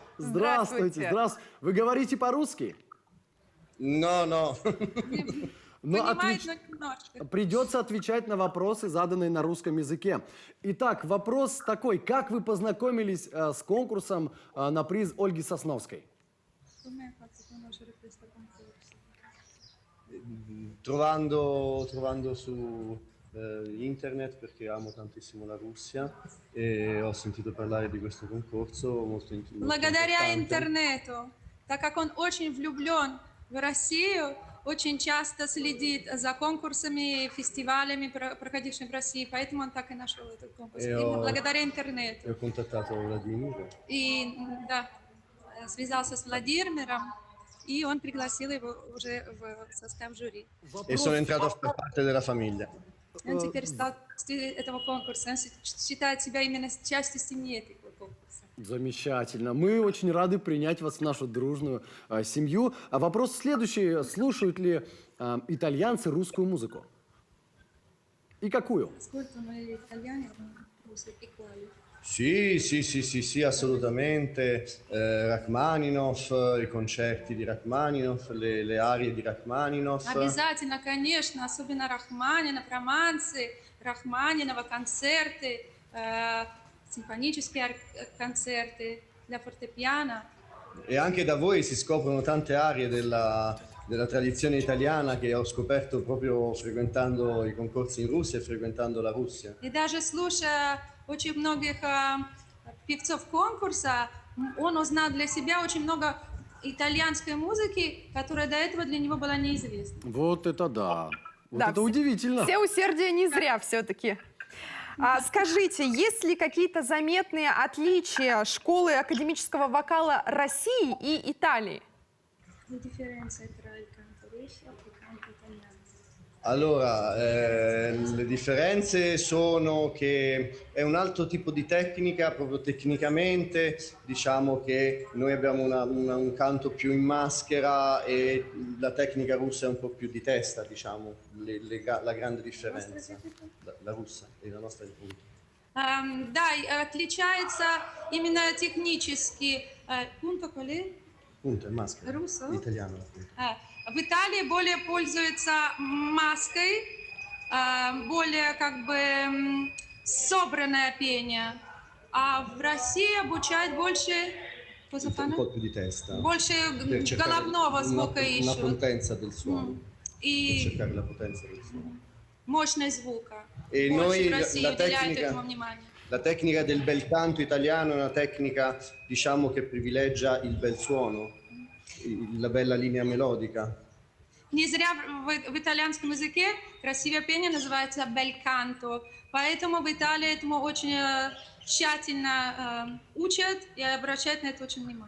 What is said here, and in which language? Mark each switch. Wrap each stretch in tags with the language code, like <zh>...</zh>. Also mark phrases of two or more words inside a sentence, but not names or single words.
<ru>Здравствуйте, здравствуйте. Вы говорите по-русски?</ru> <it>Но.</it> <ru>Понимает, но немножко. Придется отвечать на вопросы, заданные на русском языке. Итак, вопрос такой. Как вы познакомились с конкурсом на приз Ольги Сосновской?</ru> <it>Trovando su internet, perché amo tantissimo la Russia e ho sentito parlare di questo concorso molto</it> <ru>Благодаря</ru> <it>importante.</it> <ru>интернету, так как он очень влюблен в Россию, очень часто следит за конкурсами и фестивалями, проходившими в России, поэтому он так и нашел этот конкурс. Именно благодаря интернету.</ru> <it>Ho contattato Vladimir.</it> <ru>И да, связался с Владимиром, и он пригласил его уже в состав жюри.</ru> <it>E sono entrato a far parte della famiglia.</it> <ru>Он теперь стал частью этого конкурса, он считает себя именно частью семьи этого конкурса. Замечательно. Мы очень рады принять вас в нашу дружную семью. А вопрос следующий. Слушают ли итальянцы русскую музыку? И какую?</ru> <it>Ascoltano gli italiani musica e quali? Sì, assolutamente. Rachmaninoff, i concerti di Rachmaninoff, le arie di Rachmaninoff.</it> <ru>Обязательно, конечно, особенно Рахманинов, романсы, Рахманинова, концерты, симфонические концерты для фортепиано.</ru> <it>E anche da voi si scoprono tante arie della tradizione italiana che ho scoperto proprio frequentando i concorsi in Russia e frequentando la Russia.</it> <ru>И даже слушая очень многих певцов конкурса, он узнал для себя очень много итальянской музыки, которая до этого для него была неизвестна. Вот это да. Вот Да, это удивительно. Все усердие не зря все-таки. Скажите, есть ли какие-то заметные отличия школы академического вокала России и Италии?</ru> <it>Allora, le differenze sono che è un altro tipo di tecnica, proprio tecnicamente, diciamo che noi abbiamo un canto più in maschera e la tecnica russa è un po' più di testa, diciamo, la grande differenza, la russa e la nostra repubblica.</it> <ru>Да, отличается именно технически.</ru> <it>Punto qual è? Punto, è maschera. Russo? Italiano.</it> <ru>В Италии более пользуются маской, более как бы собранное пение, а в России обучают больше</ru> <it>Un po' più di testa.</it> <ru>больше головного звука</ru> <it>Una</it> <ru>ищут</ru> <it>potenza del suono. Per</it> <ru>и</ru> <it>cercare la potenza del suono.</it> <ru>мощность звука.</ru> <it>E</it> <ru>Больше</ru> <it>noi</it> <ru>в России</ru> <it>la</it> <ru>уделяют</ru> <it>tecnica,</it> <ru>этому внимание.</ru> <it>la tecnica del bel canto italiano è una tecnica, diciamo, che privilegia il bel suono, la bella linea melodica.</it> <ru>Не зря в итальянском языке красивое пение называется</ru> <it>bel canto,</it> <ru>поэтому в Италии этому очень tщательно учат и обращают на это очень внимание.</ru>